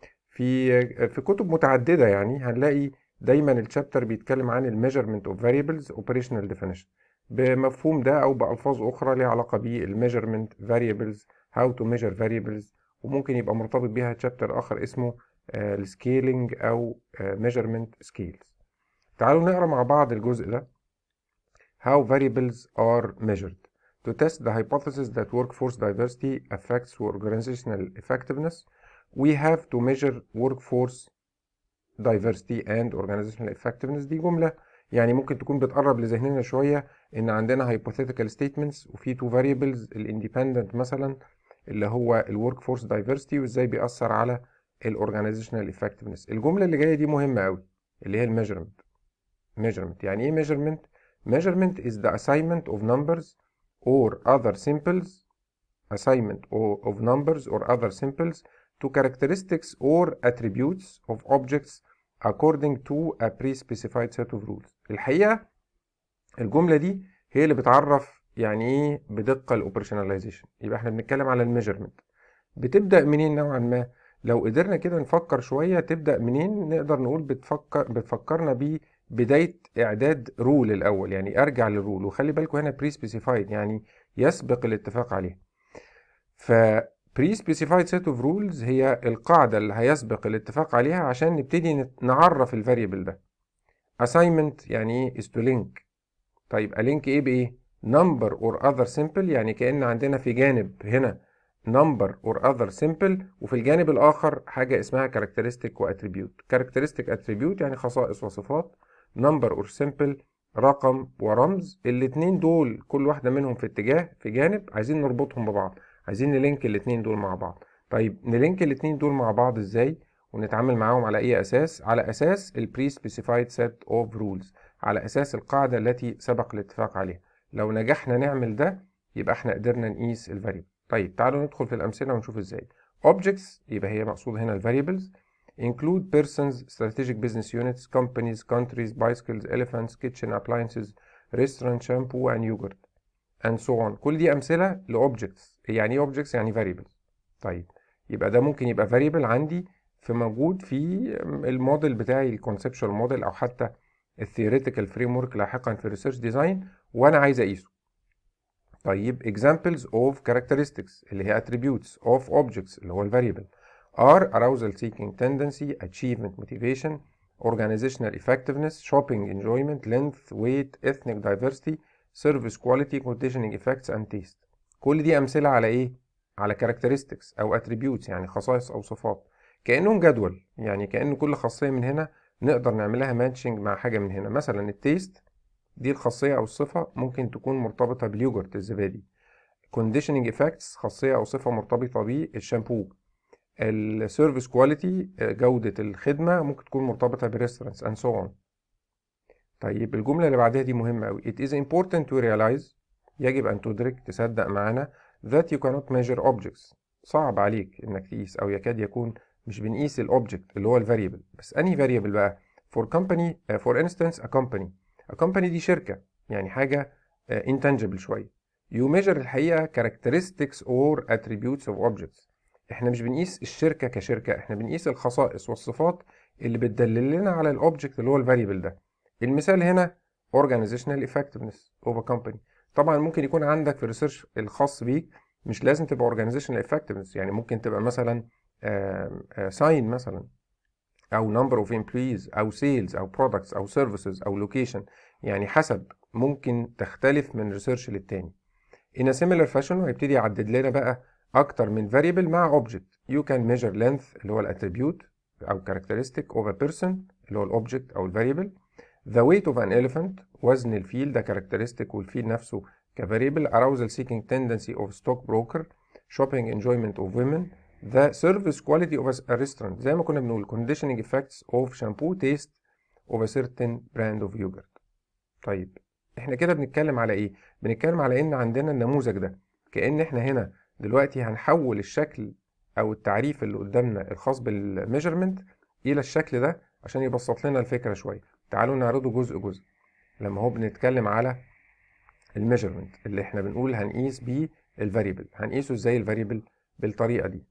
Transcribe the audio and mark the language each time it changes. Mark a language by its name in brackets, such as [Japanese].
[Arabic] في كتب متعددة يعني هنلاقي دايما الشابتر بيتكلم عن الميجرمنت اوف فاريبلز اوبريشنال ديفينيشن، بمفهوم ده او بالفاظ اخرى ليها علاقه بالميجرمنت فاريبلز، هاو تو ميجر فاريبلز. وممكن يبقى مرتبط بيها شابتر اخر اسمه السكيلينج او ميجرمنت سكيلز. تعالوا نقرا مع بعض الجزء ده. [English] How variables are measured. To test the hypothesis that workforce diversity affects organizational effectiveness, we have to measure workforce diversity and organizational effectiveness. [Arabic] دي جملة يعني ممكن تكون بتقرب لذهننا شوية إن عندنا [English] hypothetical statements [Arabic] وفي [English] two variables، [Arabic] الindependent مثلا اللي هو ال [English] workforce diversity [Arabic] وإزاي بيأثر على ال [English] organizational effectiveness. [Arabic] الجملة اللي جاية دي مهمة أوي، اللي هي الميجرمنت. [English] measurement [Arabic] يعني إيه [English] measurement؟ Measurement is the assignment of numbers or other simples of numbers or other simples to characteristics or attributes of objects according to a pre-specified set of rules. [Arabic] الحقيقة الجملة دي هي اللي بتعرف يعني ايه بدقة الاوبريشناليزيشن. يبقى احنا بنتكلم على الميجرمنت. بتبدأ منين نوعا ما؟ لو قدرنا كده نفكر شوية تبدأ منين، نقدر نقول بتفكرنا ببداية إعداد رول الأول. يعني أرجع للرول، وخلي بالكم هنا بري سبيسيفايد يعني يسبق الاتفاق عليه. ف [English] pre specified set of rules [Arabic] هي القاعدة اللي هيسبق الاتفاق عليها عشان نبتدي نعرف الفاريبل ده. [English] assignment [Arabic] يعني ايه؟ [English] is to link. [Arabic] طيب ألينك ايه بايه؟ [English] number or other simple، [Arabic] يعني كأن عندنا في جانب هنا number or other simple، وفي الجانب الآخر حاجة اسمها characteristic و attribute. [English] characteristic attribute [Arabic] يعني خصائص وصفات، [English] number or simple [Arabic] رقم ورمز. الاتنين دول كل واحدة منهم في اتجاه في جانب، عايزين نربطهم ببعض، عايزين نلينك الاتنين دول مع بعض. طيب نلينك الاتنين دول مع بعض ازاي؟ ونتعامل معاهم على اي اساس؟ على اساس ال [English] pre-specified set of rules، [Arabic] على أساس القاعدة التي سبق الاتفاق عليها. لو نجحنا نعمل ده يبقى احنا قدرنا نقيس الفاريبل. طيب تعالوا ندخل في الأمثلة ونشوف ازاي. [English] Objects [Arabic] يبقى هي مقصود هنا الفاريبلز [English] include persons, strategic business units, companies, countries, bicycles, elephants, kitchen appliances, restaurant, shampoo and yogurt and so on. [Arabic] كل دي أمثلة لأوبجكتس. يعني ايه objects؟ يعني variables. طيب يبقى ده ممكن يبقى variable عندي موجود في الموديل بتاعي، الكونسبشوال موديل، او حتى الثيوريتيكال فريم ورك لاحقا في الريسيرش ديزاين وانا عايز اقيسه. [English] طيب examples of characteristics [Arabic] اللي هي [English] attributes of objects [Arabic] اللي هو الفاريبل [English] are arousal seeking tendency, achievement motivation, organizational effectiveness, shopping enjoyment, length, weight, ethnic diversity, service quality, conditioning effects and taste. [Arabic] كل دي امثله على ايه؟ على characteristics او attributes يعني خصائص او صفات. كانهم جدول، يعني كأن كل خاصيه من هنا نقدر نعملها ماتشنج مع حاجه من هنا. مثلا التيست دي الخاصية أو الصفة ممكن تكون مرتبطة باليوجرت الزبادي. [English] conditioning effects [Arabic] خاصية أو صفة مرتبطة بالشامبو. السيرفيس كواليتي جودة الخدمة ممكن تكون مرتبطة بالريستورانتس [English] and so on. [Arabic] طيب الجملة اللي بعدها دي مهمة أوي. [English] It is important to realize، [Arabic] يجب أن تدرك تصدق معانا [English] that you cannot measure objects. [Arabic] صعب عليك إنك تقيس، أو يكاد يكون مش بنقيس الأوبجكت اللي هو الفاريبل بس. أنهي فاريبل بقى؟ [English] for company for instance a company. a company [Arabic] دي شركة، يعني حاجة [English] intangible [Arabic] شوية. [English] You measure [Arabic] الحقيقة [English] characteristics or attributes of objects. [Arabic] احنا مش بنقيس الشركة كشركة، احنا بنقيس الخصائص والصفات اللي بتدلل لنا على الاوبجكت اللي هو الفاريبل ده. المثال هنا [English] organizational effectiveness of a company. [Arabic] طبعا ممكن يكون عندك في الريسيرش الخاص بيك مش لازم تبقى [English] organizational effectiveness، [Arabic] يعني ممكن تبقى مثلا sign مثلا، او [English] number of employees، [Arabic] او sales، او products، او services، او location، يعني حسب، ممكن تختلف من ريسيرش للتاني. [English] In a similar fashion [Arabic] هيبتدي يعدد لنا بقى اكتر من [English] variable مع object. You can measure length [Arabic] اللي هو الاتريبيوت او [English] characteristic of a person [Arabic] اللي هو الاوبجكت او الفاريبل. [English] The weight of an elephant، [Arabic] وزن الفيل ده [English] characteristic [Arabic] والفيل نفسه [English] كvariable. Arousal seeking tendency of stockbroker. Shopping enjoyment of women. The service quality of a restaurant، [Arabic] زي ما كنا بنقول [English] conditioning effects of shampoo taste of a certain brand of yogurt. [Arabic] طيب احنا كده بنتكلم على ايه؟ بنتكلم على ان عندنا النموذج ده، كأن احنا هنا دلوقتي هنحول الشكل او التعريف اللي قدامنا الخاص بالميجرمنت الى الشكل ده عشان يبسط لنا الفكرة شوية. تعالوا نعرضه جزء جزء. لما هو بنتكلم على الميجرمنت اللي احنا بنقول هنقيس بيه الفاريبل، هنقيسه ازاي الفاريبل؟ بالطريقة دي.